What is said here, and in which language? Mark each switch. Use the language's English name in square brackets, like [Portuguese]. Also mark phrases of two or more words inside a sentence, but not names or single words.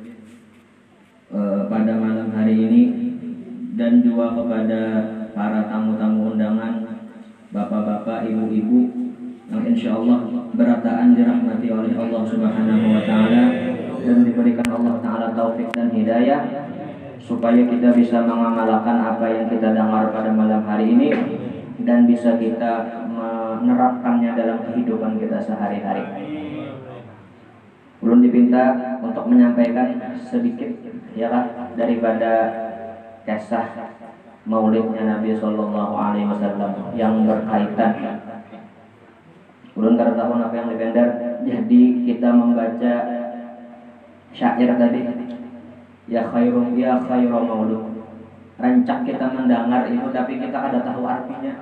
[Indonesian] pada malam hari ini, dan juga kepada para tamu-tamu undangan, bapak-bapak, ibu-ibu yang [Arabic] إن شاء الله [Indonesian] berataan dirahmati oleh Allah [Arabic] سبحانه وتعالى [Indonesian] dan diberikan Allah Ta'ala taufik dan hidayah supaya kita bisa mengamalkan apa yang kita dengar pada malam hari ini dan bisa kita menerapkannya dalam kehidupan kita sehari-hari. Belum dipinta untuk menyampaikan sedikit daripada kisah maulidnya Nabi [Arabic] صلى الله عليه وسلم [Indonesian] yang berkaitan. [Banjar] Ulun kada tahu apa yang dipender, jadi kita membaca syair tadi, [Arabic] يا خير يا خير مولود. [Banjar] Rancak kita mendengar itu tapi kita kada tahu artinya.